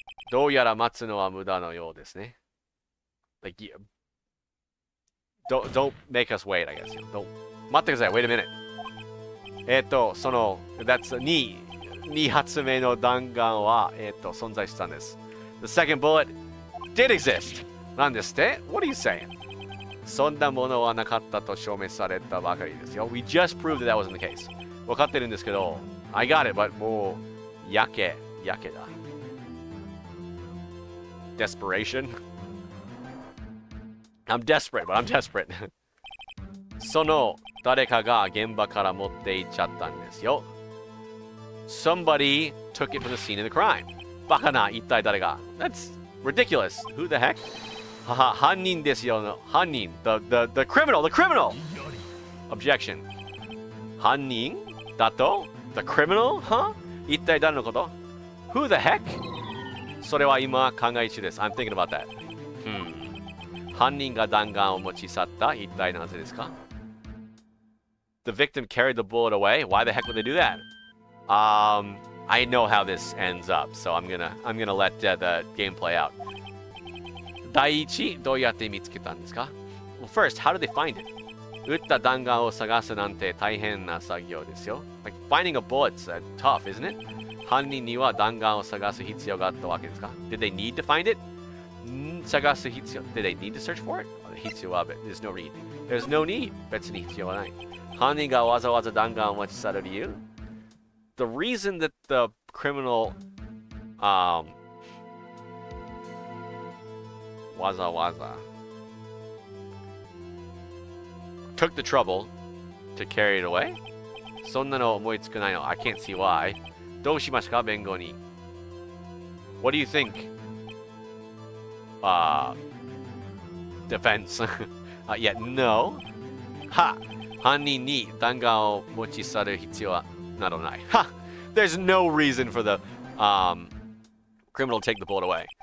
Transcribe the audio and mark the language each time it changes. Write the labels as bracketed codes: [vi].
[ja] どうやら待つのは無駄のようですね. [en] Like, don't make us wait, I guess. Don't. [ja] 待ってください. [en] Wait a minute. [ja] その、that's 2発目の弾丸は、存在したんです. [en] The second bullet did exist. [ja] なんですって? [en] What are you saying? [ja] そんなものはなかったと証明されたばかりですよ. [en] We just proved that wasn't the case. [ja] 分かってるんですけど, [en] I got it, but [ja] もう、やけだ. [en] Desperation? I'm desperate, but I'm desperate. [ja] その誰かが現場から持って行っちゃったんですよ. [en] Somebody took it from the scene of the crime. [ja] バカな、一体誰が? [en] That's ridiculous. Who the heck? [ja] 犯人ですよ。犯人. [en] The criminal. Objection. [ja] 犯人だと? [en] The criminal? Huh? [ja] 一体誰のこと? [en] Who the heck? [ja] それは今考え中です. [en] I'm thinking about that. [ja] 犯人が弾丸を持ち去った。一体なぜですか? [en] The victim carried the bullet away. Why the heck would they do that? I know how this ends up, so I'm gonna let the game play out. [ja] 第一、どうやって見つけたんですか? [en] Well, first, how did they find it? [ja] 撃った弾丸を探すなんて大変な作業ですよ. [en] Like finding a bullet's tough, isn't it? [ja] 犯人には弾丸を探す必要があったわけですか? [en] Did they need to find it? [ja] 探す必要. [en] Did they need to search for it? [ja] 必要は [en] There's no need. There's no need. [ja] 別に必要はない. 犯人がわざわざ弾丸を持ち去る理由? [en] The reason that the criminal [ja] わざわざ [en] took the trouble to carry it away? [ja] そんなの思いつかないの. [en] I can't see why. [ja] どうしますか、弁護人? [en] What do you think? Defense. Yeah, no. [ja] は、犯人に弾丸を持ち去る必要はなどない. [en] Ha! There's no reason for the criminal to take the bullet away.